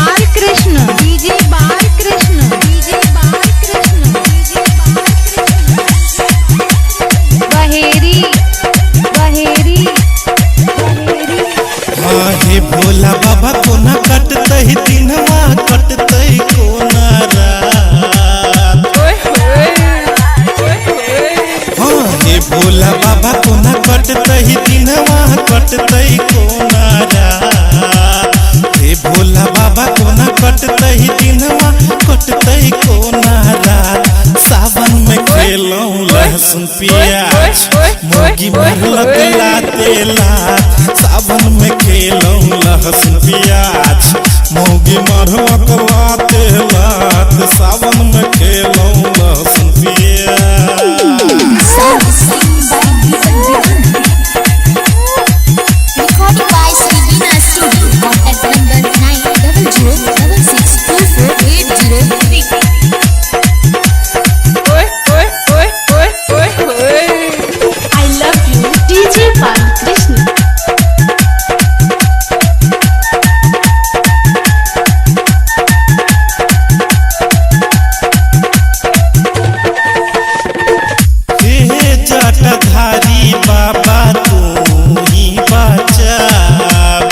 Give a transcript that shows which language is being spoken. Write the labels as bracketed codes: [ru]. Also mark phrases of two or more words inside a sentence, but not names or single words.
[mai] बालकृष्ण डीजे बालकृष्ण डीजे बालकृष्ण डीजे बालकृष्ण बहेरी बहेरी बहेरी। हाँ हे भोला बाबा कोना कटतै दिनवा कटतै कोना रात। हाँ हे भोला बाबा कोना कटतै दिनवा कटतै कोना रात। हे भोला बाबा कोना कटतै दिनवा कटतै कोना रात। सावन में खेलौं लहसुन प्याज मुर्गी मरलक लाते लात। सावन में खेलौं लहसुन प्याज मुर्गी मरलक लाते लात। सावन में खेलौं लहसुन प्याज। [en] Recorded by Srivina Studio. Contact number 9066248083. I love you डीजे बालकृष्ण। [mai] हे जटाधारी बाबा तू ही बचाब।